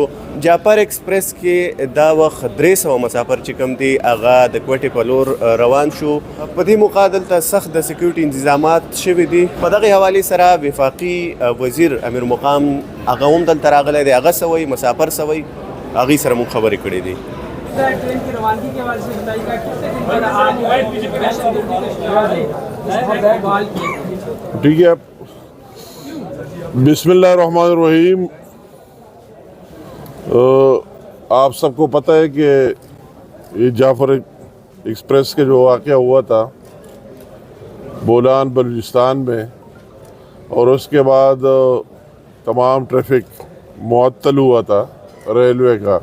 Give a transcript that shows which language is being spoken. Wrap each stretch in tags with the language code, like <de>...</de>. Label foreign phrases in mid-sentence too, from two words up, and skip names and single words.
<ps>جعفر ایکسپریس کې دا وخت 300 مسافر چې کوم دي هغه د کویټې په لور روان شو. په دې مقابل ته سخت د سکیورټي انتظامات شوي دي. په دغې حوالې سره وفاقي وزیر امیر مقام هغه هم دلته راغلی دی. هغه څه وایي، مسافر څه وایي، هغې سره موږ خبرې کړې دي.</ps> <ur>ٹرین کی روانگی کے حوالے سے بتائیے گا کتنے دن بعد آپ ٹھیک ہے.</ur> <ar>بسم اللہ الرحمن الرحیم.</ar> <ur>آپ سب کو پتہ ہے کہ یہ جعفر ایکسپریس کے جو واقعہ ہوا تھا بولان بلوچستان میں، اور اس کے بعد تمام ٹریفک معطل ہوا تھا ریلوے کا.</ur>